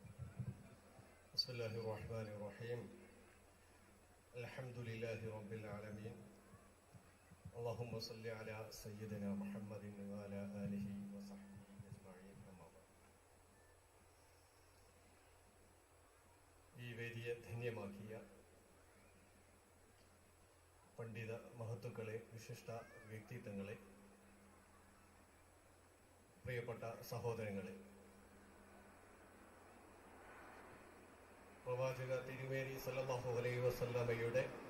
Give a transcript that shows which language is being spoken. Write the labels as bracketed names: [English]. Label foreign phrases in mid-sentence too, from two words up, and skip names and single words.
[Arabic] بسم الله الرحمن الرحيم. الحمد لله رب العالمين. اللهم صل على سيدنا محمد وعلى آله وصحبه أجمعين. أما بعد. [Malayalam] ഈ വേദിയെ ധന്യമാക്കിയ പണ്ഡിത മഹത്തുക്കളെ, വിശിഷ്ട വ്യക്തിത്വങ്ങളെ, പ്രിയപ്പെട്ട സഹോദരങ്ങളെ, പ്രവാചക തിരുമേനി [Arabic] صلى الله عليه وسلم